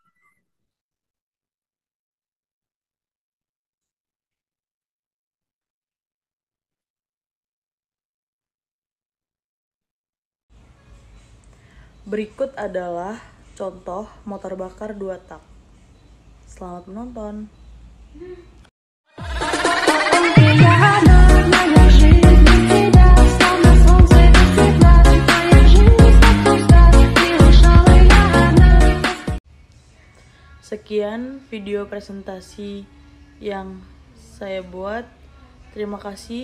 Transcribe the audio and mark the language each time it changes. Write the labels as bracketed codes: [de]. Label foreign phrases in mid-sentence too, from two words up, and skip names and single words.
[id] Berikut adalah contoh motor bakar 2 tak. Selamat menonton. [ru] Моя жизнь без тебя, словно солнце без тепла. Моя жизнь как пуста, и ушла я одна. [id] Sekian video presentasi yang saya buat. Terima kasih.